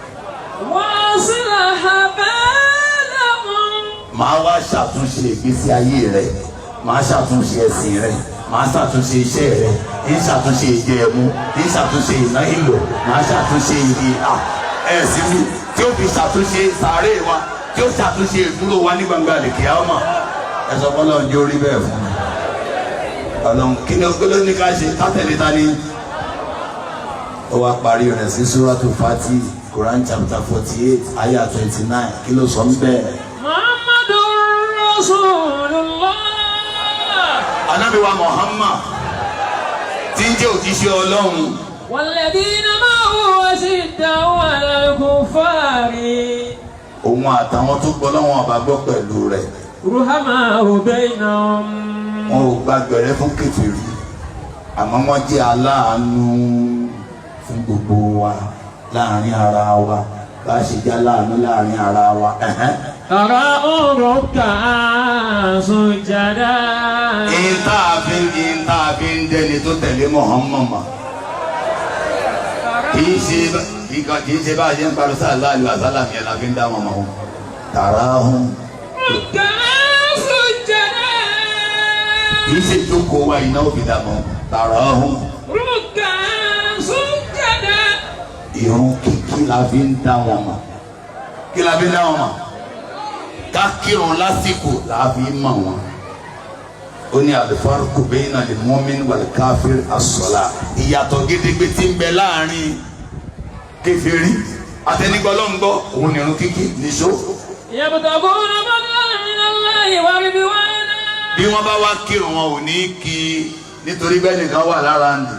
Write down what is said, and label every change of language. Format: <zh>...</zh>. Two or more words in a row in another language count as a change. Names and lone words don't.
<yo>Máa wá ṣàtúnṣe ìgbésí ayé rẹ̀, máa ṣàtúnṣe ẹ̀sìn rẹ̀, máa ṣàtúnṣe iṣẹ́ rẹ̀, ní ṣàtúnṣe ìjẹ ẹ̀mú, ní ṣàtúnṣe ìná ìlò, máa ṣàtúnṣe ìdí ẹ̀sìn mi tí ó fi ṣàtúnṣe sàárè wa, tí ó ṣàtúnṣe ìdúró wa ní gbangba àlèkè àmọ́. Ẹ sọ fún Ọlọ́run jẹ́ orí bẹ́ẹ̀ fún mi. Ọlọ́run kí ni ogolo ní ká ṣe ká tẹ̀lé ta ni? Ó wá parí rẹ̀ sí Suratul Fatih,</yo> <en>Quran chapter 48, ayah 29,</en> <yo>kí ló sọ ń bẹ́ẹ̀?</yo> <ar>محمد رسول الله.</ar> <yo>Ànábì wa Muhammad tí ń jẹ́ òjíṣẹ́ Ọlọ́run.</yo> <ar>والذين معه أشداء على الكفار.</ar> <yo>Òun àtàwọn tó gbọ́ lọ́wọ́ ọba gbọ́ pẹ̀lú rẹ̀.</yo> <ar>رحماء بينهم.</ar> <yo>Wọn ò gbàgbẹ̀rẹ̀ fún kèfèrí, àmọ́ wọ́n jẹ́ aláàánú fún gbogbo wa láàrin ara wa, bá ṣe jẹ́ aláàánú láàrin ara wa.</yo> <ar>تراهم ركعا سجدا.</ar> <yo>Ìta fi ń dẹni tó tẹ̀lé Muhammad mọ̀. Kìí ṣe bá a ṣe ń parí</yo> <ar>صلى الله عليه وسلم</ar> <yo>yẹn la fi ń dá wọn mọ̀.</yo> <ar>تراهم ركعا سجدا.</ar> <yo>kìí ṣe jókòó wa iná òbí dà mọ́.</yo> <ar>تراهم ركعا سجدا.</ar> <yo>ìrun kíkí la fi ń dá wọn mọ̀. Kí la fi ń dá wọn mọ̀? Ká kírun lásìkò la fi ń mọ̀ wọn. Ó ní</yo> <ar>الفرق بين المؤمن والكافر الصلاة.</ar> <yo>Ìyàtọ̀ gédégbé tí ń bẹ láàrin kèfèrí àtẹnigbọ́lọ́ngbọ́ òun ni irun kíkí nìṣó.</yo> <ar>يبتغون فضلا من الله ورضوانا.</ar> <yo>Bí wọ́n bá wá kírun wọn ò ní kí nítorí bẹ́ẹ̀ nìkan wà lára ndì.</yo>